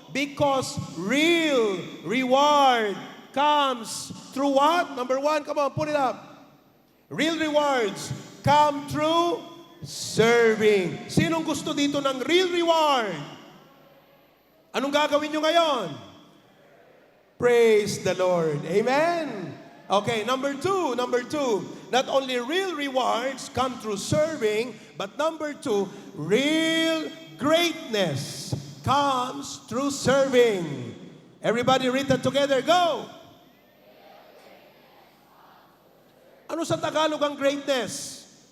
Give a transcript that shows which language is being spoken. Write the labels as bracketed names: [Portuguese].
[English] Because real reward comes through what? Number one, come on, put it up. Real rewards come through serving. [Filipino] Sinong gusto dito ng real reward? Anong gagawin nyo ngayon? [English] Praise the Lord. Amen. Okay, number two. Not only real rewards come through serving, but number two, real greatness comes through serving. Everybody read that together. Go! [Filipino] Ano sa Tagalog ang greatness?